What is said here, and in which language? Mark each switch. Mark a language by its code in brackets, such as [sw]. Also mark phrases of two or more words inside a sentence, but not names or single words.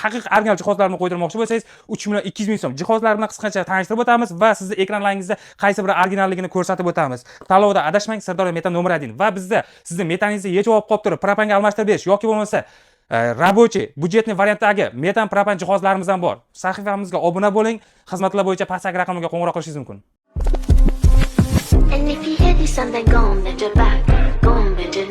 [uz] Haqiqiy original jihozlarni qo'ydirmoqchi bo'lsangiz 3 million 200 ming so'm. Jihozlar bilan qisqacha tanishtirib o'tamiz va sizni ekranlaringizda qaysi biri originalligini ko'rsatib o'tamiz. Tanlovda adashmang, Sirdaryo metan nomer 1 va bizda sizni metaningizni yechib olib qolib turib propanga almashtirib berish yoki bo'lmasa рабочий, budjetli variantdagi metan propan jihozlarimiz ham bor. Sahifamizga obuna bo'ling, xizmatlar bo'yicha pastdagi raqamga qo'ng'iroq qilishingiz mumkin. [en] And if you hear this and they're gone, they're back, gone, they're